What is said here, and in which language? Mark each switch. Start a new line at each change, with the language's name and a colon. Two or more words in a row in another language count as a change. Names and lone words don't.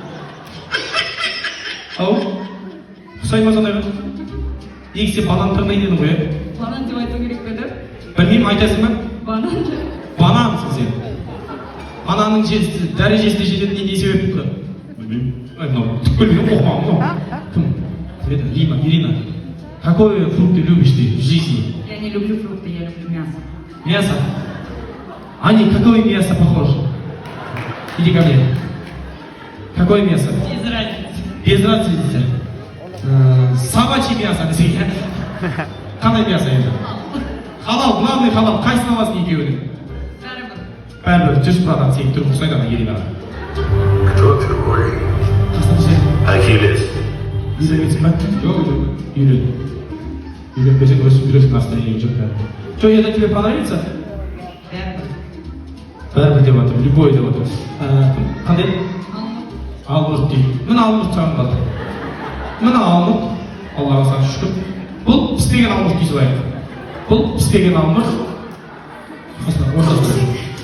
Kazakh: Ау? Ұқсай ма сондай ғой? Неге сен банан тұрмай дедің ғой, е? Банан деп айту керек пе еді? Білмеймін, айтасың ба? Банан. Банансың сен. Бананның дәрежесіне жететін не себеп тұр? Білмеймін. Мынау түк білмеймін, оқымағым мынау. Кім?
Russian: Это Рима, Ирина. Какой фрукт ты любишь ты в жизни? Я не люблю фрукты, я люблю мясо. Мясо? Они, какое мясо похоже? Иди ко мне. Какое мясо? Без разницы. Без разницы. Собачье мясо десең.
Kazakh: Қандай мясо енді? Халал, главный халал. Қайсыны аласың екеуінің? Бәрібір. 100% сен түрің ұқсайды ана Иринаға.
Russian: Кто такой?
Kazakh: Қасында сен Ахиллес. үйленбейсің ба? Жоқ, үйлен. Үйленбесең өсіп жүресің настроение жоқ бәрібір.
Russian: Что, это тебе понравится?
Kazakh: Бәрібір деп отыр, любой деп отыр. Қандай? Алмұрт дейді. Мына алмұрт саған қалды. Мына алмұрт, Аллаға саған шүкір. Бұл піспеген алмұрт дейсіз лайық. Бұл піспеген алмұрт. Ортасында.